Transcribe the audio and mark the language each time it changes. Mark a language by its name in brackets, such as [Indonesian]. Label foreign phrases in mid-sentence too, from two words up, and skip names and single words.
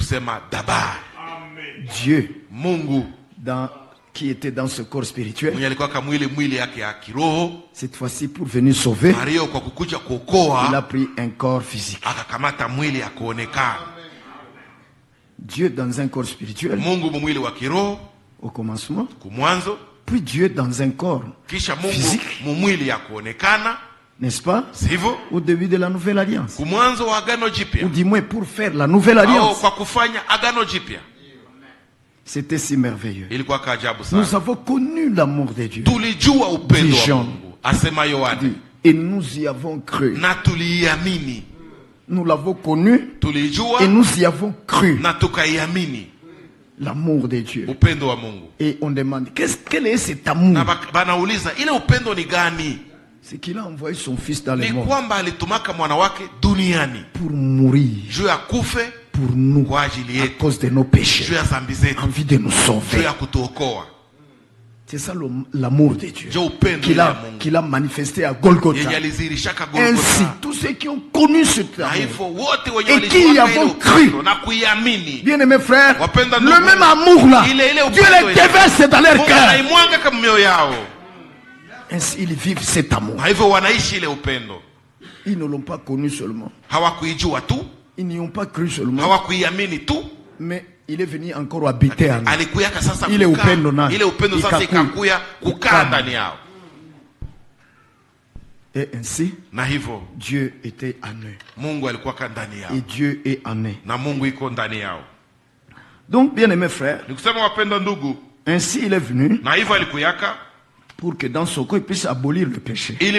[French] Dieu qui était dans ce corps spirituel, cette fois-ci pour venir sauver, il a pris un corps physique. Dieu dans un corps spirituel. [Swahili] Mungu mumwili wa kiroho [French] au commencement. [Swahili] Kumwanzo. [French] Puis Dieu dans un corps [Swahili] kisha Mungu [French] physique. [Swahili] Mumwili ya kuonekana. [French] N'est-ce pas? [Swahili] Sivyo? [French] Au début de la nouvelle alliance. [Swahili] Kumwanzo wa agano jipya. [French] Ou du moins pour faire la nouvelle alliance. [Swahili] Kwa kufanya agano jipya. [French] C'était si merveilleux. [Swahili] Ilikuwa kaajabu sana. [French] Nous avons connu l'amour de Dieu. [Swahili] Tulijua upendo wa Mungu. Asema Yohana. [French] Et nous y avons cru. [Swahili] Na tuliamini. [French] Nous l'avons connu. [Swahili] Tulijua. [French] Et nous y avons cru. [Swahili] Na tukaiamini. [French] L'amour de Dieu. [Swahili] Upendo wa Mungu. [French] Et on demande, quel est cet amour? [Swahili] Na banauliza ile upendo ni gani? [French] C'est qu'il a envoyé son fils dans le monde. [Swahili] Ni kwamba alitumaka mwana wake duniani. [French] Pour mourir. [Swahili] Juu ya kufe. [French] Pour nous. [Swahili] Kwa ajili yetu. [French] À cause de nos péchés. [Swahili] Juu ya dhambi zetu. [French] Envie de nous sauver. [Swahili] Juu ya kutuokoa. [French] C'est ça l'amour de Dieu qu'il a manifesté à Golgotha. Ainsi, tous ceux qui ont connu cet amour et qui y avons cru, bien aimés frères, le même amour là, Dieu les déverse dans leur cœur. Ainsi, ils vivent cet amour. Ils ne l'ont pas connu seulement. Ils n'y ont pas cru seulement. Mais il est venu encore habiter en nous. Il est [Swahili] upendo nani. [French] Et ainsi, Dieu était en eux. Et Dieu est en eux. Donc, bien aimés frères, ainsi il est venu pour que dans son corps il puisse abolir le péché.